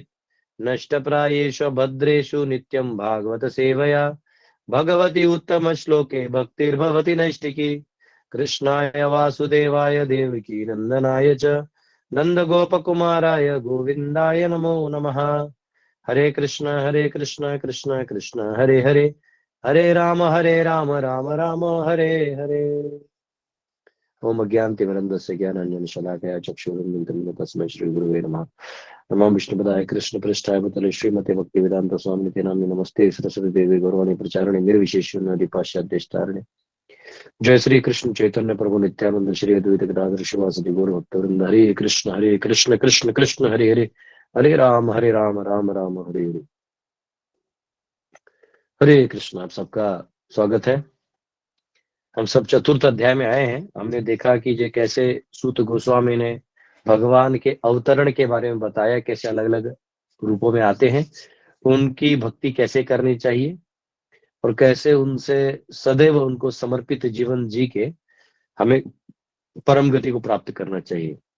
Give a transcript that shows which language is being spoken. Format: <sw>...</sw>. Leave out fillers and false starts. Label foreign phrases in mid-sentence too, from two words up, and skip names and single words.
<sa>नष्टप्रायेषु भद्रेषु नित्यं भागवत सेवया भगवती उत्तम श्लोके भक्तिर्भवति नैष्टिकी। कृष्णाय वासुदेवाय देवकी नंदनाय च नंदगोपकुमाराय गोविंदाय नमो नमः। हरे कृष्ण कृष्ण कृष्ण हरे हरे, हरे राम राम राम हरे हरे। ओम अज्ञानतिमिरन्धस्य ज्ञानाञ्जनशलाकया चक्षुरुन्मिलितं तस्मै श्रीगुरुवे नमः। नमो विष्णुपदाय कृष्णपृष्ठाय भूतले श्रीमते भक्तिवेदांत स्वामिनिते नामिने नमस्ते सरस्वती देवी गौरवाणी प्रचारिणे निर्विशेषशून्यवादी पाश्चात्यदेशतारिणे। जय श्री कृष्ण चैतन्य प्रभु नित्यानंद श्री अद्वैत गदाधर शिवासदि गौर भक्तवृंद। हरे कृष्ण कृष्ण कृष्ण हरे हरे, हरे राम राम राम हरे हरे। हरे कृष्ण।</sa> <hi>आप सबका स्वागत है। हम सब चतुर्थ अध्याय में आए हैं। हमने देखा कि ये कैसे सूत गोस्वामी ने भगवान के अवतरण के बारे में बताया, कैसे अलग अलग रूपों में आते हैं, उनकी भक्ति कैसे करनी चाहिए और कैसे उनसे सदैव उनको समर्पित जीवन जी के हमें परम गति को प्राप्त करना चाहिए।</hi>